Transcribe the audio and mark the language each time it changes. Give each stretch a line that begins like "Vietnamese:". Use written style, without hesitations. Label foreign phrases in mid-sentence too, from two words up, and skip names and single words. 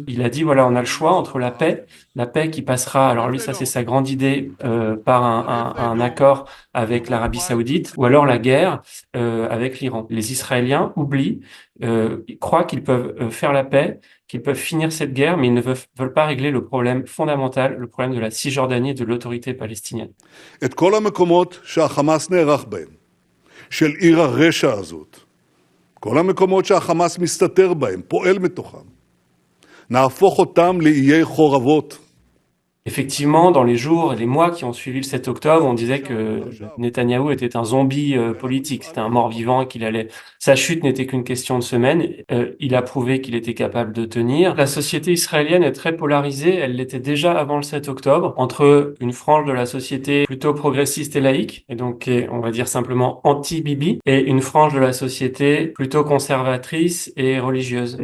French: Il a dit, voilà, on a le choix entre la paix qui passera, alors lui, ça c'est sa grande idée, par un accord avec l'Arabie Saoudite, ou alors la guerre avec l'Iran. Les Israéliens oublient, ils croient qu'ils peuvent faire la paix, qu'ils peuvent finir cette guerre, mais ils ne veulent pas régler le problème fondamental, le problème de la Cisjordanie et de l'autorité palestinienne.
Hebrew: את כל המקומות שהחמאס נערך בהם, של עיר הרשע הזאת, כל המקומות שהחמאס מסתתר בהם, פועל מתוכם, נהפוך אותם לאיי חורבות.
French: Effectivement, dans les jours et les mois qui ont suivi le 7 octobre, on disait que Netanyahou était un zombie politique, c'était un mort-vivant et sa chute n'était qu'une question de semaines. Il a prouvé qu'il était capable de tenir. La société israélienne est très polarisée, elle l'était déjà avant le 7 octobre, entre une frange de la société plutôt progressiste et laïque, et donc on va dire simplement anti-Bibi, et une frange de la société plutôt conservatrice et religieuse.